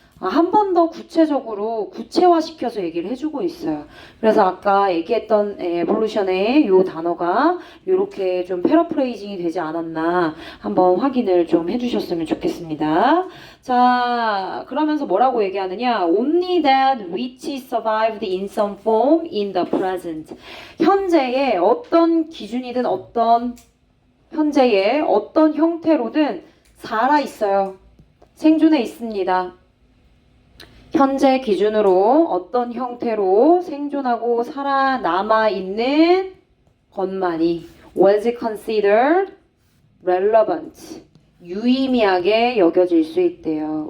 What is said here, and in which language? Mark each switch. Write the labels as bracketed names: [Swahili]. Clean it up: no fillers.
[Korean] 한 번 더 구체적으로 구체화시켜서 얘기를 해주고 있어요. 그래서 아까 얘기했던 에볼루션의 요 단어가 이렇게 좀 패러프레이징이 되지 않았나 한번 확인을 좀 해주셨으면 좋겠습니다. 자, 그러면서 뭐라고 얘기하느냐? [English] Only that which survived in some form in the present. [Korean] 현재의 어떤 기준이든 현재의 어떤 형태로든 살아있어요. 생존해 있습니다. 현재 기준으로 어떤 형태로 생존하고 살아남아 있는 것만이 [English] was considered relevant, [Korean] 유의미하게 여겨질 수 있대요.